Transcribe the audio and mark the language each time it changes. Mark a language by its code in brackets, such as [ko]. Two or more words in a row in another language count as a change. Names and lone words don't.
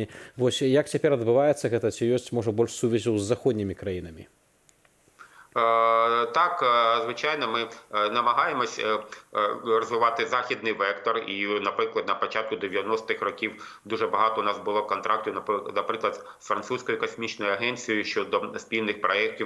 [be] Вось як цяпер адбываецца гэта, ці ёсць, можа, больш сувязяў з заходнімі краінамі? [uk] Так, звичайно, ми намагаємось розвивати західний вектор. І, наприклад, на початку 90-х років дуже багато у нас було контрактів, наприклад, з французькою космічною агенцією щодо спільних проєктів.